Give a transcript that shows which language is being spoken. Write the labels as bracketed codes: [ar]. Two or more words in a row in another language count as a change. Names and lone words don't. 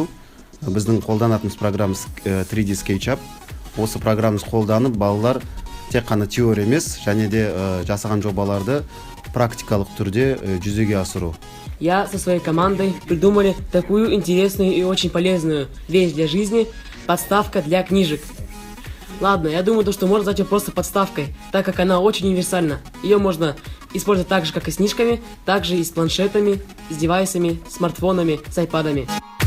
[kk] Біздің қолданатымыз программамыз 3D SketchUp. Осы программамыз қолданып, балалар тек қана теория емес, және де жасаған жобаларды практикалық түрде жүзеге асыру. [ru] Я со своей командой придумали такую интересную и очень полезную вещь для жизни – подставка для книжек. Ладно, я думаю, что можно назвать ее просто подставкой, так как она очень универсальна. Ее можно использовать так же, как и с книжками, также и с планшетами, с девайсами, смартфонами, с айпадами.